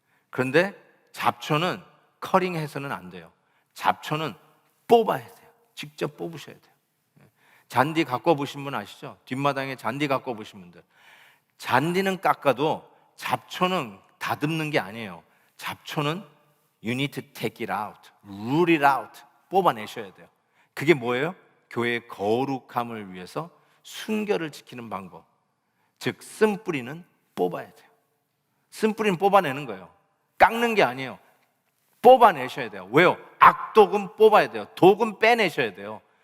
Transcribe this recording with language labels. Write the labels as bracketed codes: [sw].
[ko] 그런데 잡초는 커링해서는 안 돼요. 잡초는 뽑아야 돼요. 직접 뽑으셔야 돼요. 잔디 갖고 보신 분 아시죠? 뒷마당에 잔디 갖고 보신 분들. 잔디는 깎아도 잡초는 다듬는 게 아니에요. 잡초는 [en] you need to take it out, root it out. [ko] 뽑아내셔야 돼요. 그게 뭐예요? 교회의 거룩함을 위해서 순결을 지키는 방법. 즉 쓴뿌리는 뽑아야 돼요. 쓴뿌리는 뽑아내는 거예요. 깎는 게 아니에요. 뽑아내셔야 돼요. 왜요? 악독은 뽑아야 돼요. 독은 빼내셔야 돼요.